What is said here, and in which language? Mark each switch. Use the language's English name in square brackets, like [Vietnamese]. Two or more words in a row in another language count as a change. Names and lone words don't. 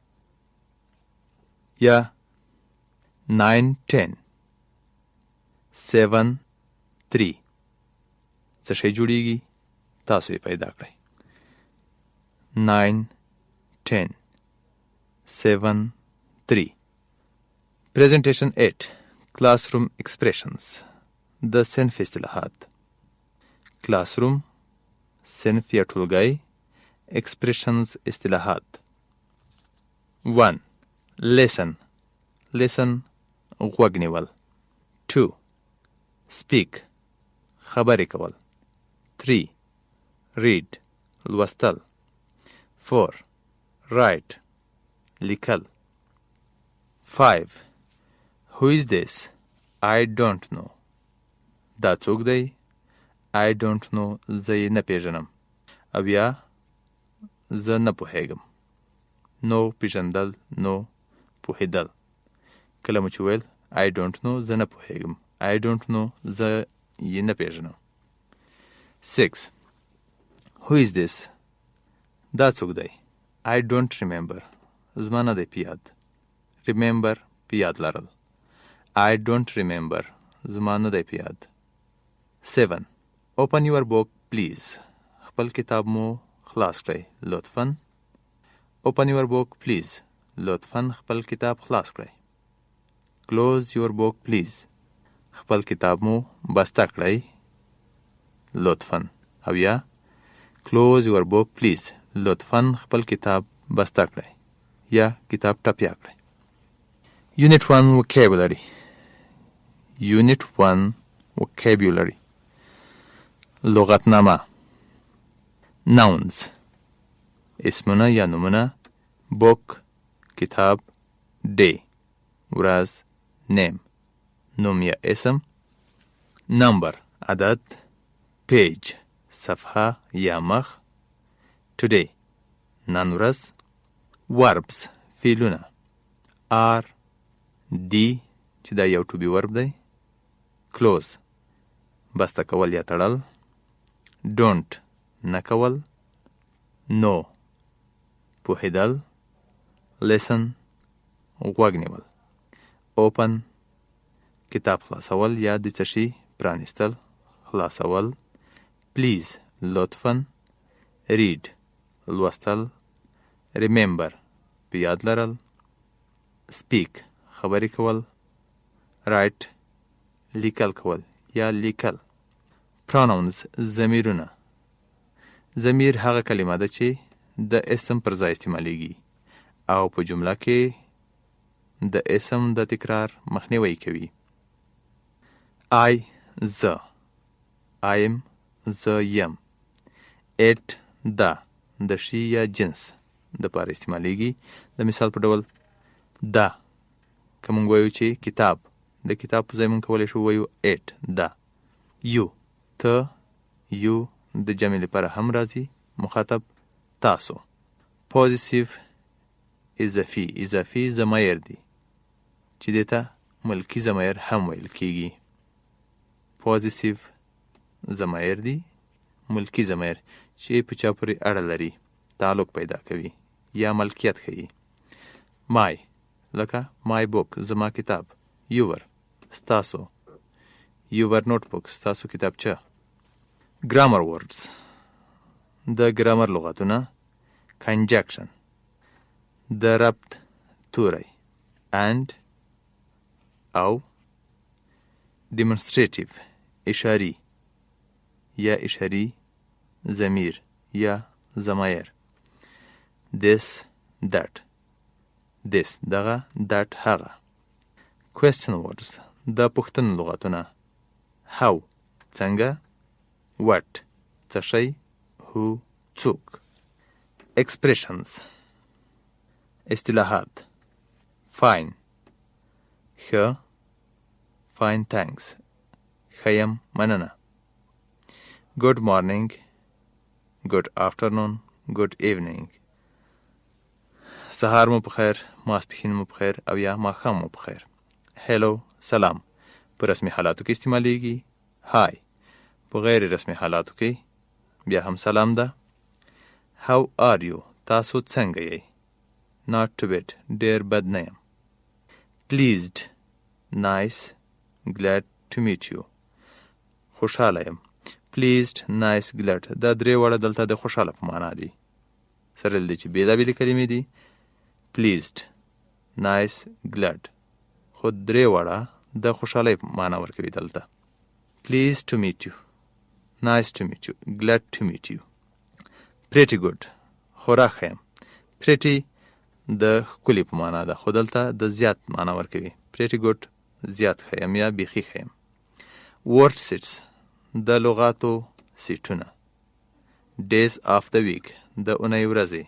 [Pashto] یا 9 10 7 3. څه شی جوړیږي؟ تاسو یې پیدا کړئ. 9 10 7 3. [English] Presentation 8. Classroom expressions. [Pashto] د صنف اصطلاحات. Classroom صنف یا ټولګی. Expressions اصطلاحات. 1. [English] Listen. Listen [Pashto] غوږ نیول. 2. Speak خبرې کول. 3. Read لوستل. 4. Write لیکل. [English] 5. Who is this? I don't know. [Pashto] دا څوک دی؟ [English] I don't know. [Pashto] زه یې نه پیژنم. او یا زه نه پوهیږم. نو پیژندل، نو پوهیدل. کله مو چې ویل [English] I don't know [Pashto] زه نه پوهیږم. [English] I don't know [Pashto] زه یې نه پیژنم. 6. [English] Who is this? [Pashto] دا څوک دی؟ [English] I don't remember. [Pashto] زما نه دی په یاد. Remember په یاد لرل. [English] I don't remember. [Pashto] زما نه دی په یاد. 7. [English] Open your book please. [Pashto] خپل کتاب مو خلاص کړئ لطفاً. [English] Open your book please. [Pashto] لطفاً خپل کتاب خلاص کړئ. [English] close your book please. [Pashto] خپل کتاب مو بسته کړئ لطفاً. او یا [English] close your book please. [Pashto] لطفاً خپل کتاب بسته کړئ یا کتاب ټپیا کړئ. [English] Unit 1 vocabulary. Unit 1 vocabulary. [Pashto] لغتنامه. Nouns. اسمونه یا نومونه. book کتاب. day ورځ. name نوم یا اسم. number عدد. page صفحه یا مخ. today نن ورځ. verbs فعلونه. are دی چې دا یو [English] to be verb [Pashto] دی. close بسته کول یا تړل. don't نه کول. no پوهیدل. listen غوږ نیول. open کتاب خلاصول یا د څه شي پرانیستل خلاصول. please لطفاً. read لوستل. remember په یاد لرل. speak خبرې کول. write لیکل کول یا لیکل. pronouns ضمیرونه. ضمیر هغه کلمه ده چې د اسم پر ځای استعمالیږي او په جمله کې د اسم د تکرار مخنیوی کوي. I زه. [English] I am [Pashto] زه یم. it دا د شی یا جنس د پاره استعمالیږي. د مثال په ډول دا که مونږ وایو چې کتاب د کتاب په ځای مونږ کولی شو وایو it دا. you ته. you د جمع لپاره هم راځي. مخاطب تاسو. possessive اضافي ضمایر دي چې دیتا ملکی ضمایر هم ویل کیږي. possessive ضمایر دي ملکی ضمایر چې په چا پورې اړه لري تعلق پیدا کوي یا ملکیت ښیي. my لکه [English] my book [Pashto] زما کتاب. your ستاسو. [English] your notebook [Pashto] ستاسو کتابچه. [English] grammar words [Pashto] د ګرامر لغتونه. conjunction د ربط توری. and او. demonstrative اشاری یا اشاری ضمیر یا ضمایر. [English] this that this دغه that هغه. question words [Pashto] د پوښتنې لغتونه. how څنګه. what څه شی. who څوک. expressions اصطلاحات. fine ښه. [English] fine thanks [Pashto] ښه یم مننه. [English] good morning good afternoon good evening [Pashto] سهار مو بخیر ماسپښین مو بخیر او یا ماښام مو بخیر. hello سلام په رسمي حالاتو کې استعمالیږي. hi په غیر رسمي حالاتو کې بیا هم سلام ده. [English] how are you [Pashto] تاسو څنګه یې. [English] not too bad [Pashto] ډیر بد نه یم. [English] pleased nice glad to meet you [Pashto] خوشحاله یم. [English] pleased nice glad [Pashto] دا درې واړه دلته د خوشحاله په معنا دي. سره دې چې بېلابېلې کلمې دي. [English] pleased nice glad [Pashto] خو درې واړه د خوشحالۍ په معنا ورکوي دلته. [English] pleased to meet you nice to meet you glad to meet you. pretty good [Pashto] خورا ښه یم. pretty د ښکلي په معنا ده خو دلته د زیات معنا ورکوي. [English] pretty good [Pashto] زیات ښه یم یا بیخي ښه یم. [English] word sets [Pashto] د لغاتو سیټونه. [English] days of the week [Pashto] د اونۍ ورځې.